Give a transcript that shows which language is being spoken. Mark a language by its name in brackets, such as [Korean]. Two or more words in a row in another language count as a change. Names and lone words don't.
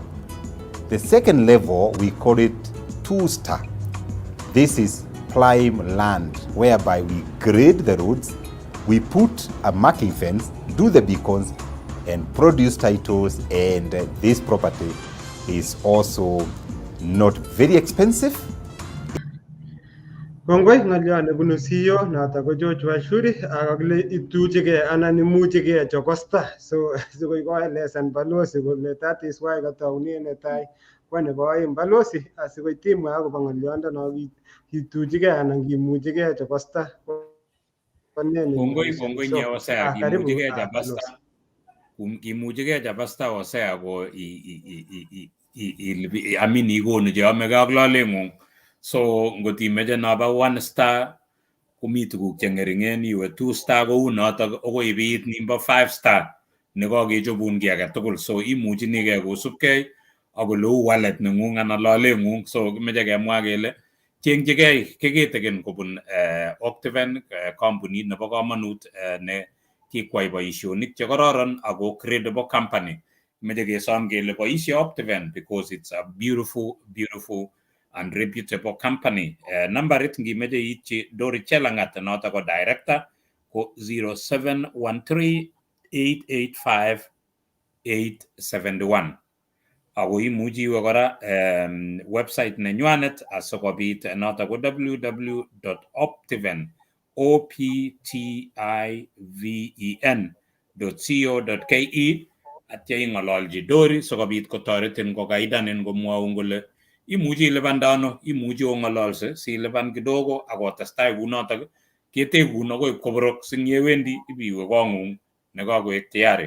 [English] The second level, we call it 2 star. This is prime land, whereby we grade the roads, we put a marking fence, do the beacons, and produce titles, and this property is also not very expensive. [Kalenjin] Kongoi ng'olyo nebunu CEO noto ko George Washuri akakile ituchigei anan imuchigei chokosta, so sikoi koelesan balosi kole [English] that is why [Kalenjin] kataune netai kwa nebo oeng balosi asikoi timwa akobo ng'oliondono kituchigei anan kimuchigei chokosta. Kongoi nyewo Osea, kimuchigei chokosta. kimuche kechap asta osea ko amin ikonu cheomege ak loleng'ung. So ngot imeche nobo 1 star komi tuguk cheng'ering'en, iwe 2 star kou notok okoi ibiit nimbo 5 star nekakechobun ki age tugul. So imuchinigei kosubkei ak oleu wallet neng'ung anan loleng'ung. So kimeche kemwa kele chengchigei keketeken kobun Optiven, kampunit nebo komonut ne kikwai boisionik chekororon ako [English] credible company. [Kalenjin] Kimeche kesom kele boisie Optiven [English] because it's a beautiful and reputable company. [Kalenjin] Nambarit ngimeche iitchi Dori Chelangat notok ko director ko 0713-885-871. Ako imuchi iwe kora website nenywanet asikobit notok ko www.optiven.co.ke atya ing'ololji Dori sikobit kotoretin kokaidanin komwaun kole imuchi ilipanda ano, imuchi ong'ololse silipan kidogo akotestai kunotok ketekun akoi koborok singyewendi ibiwe kong'ung nekakoek tayari.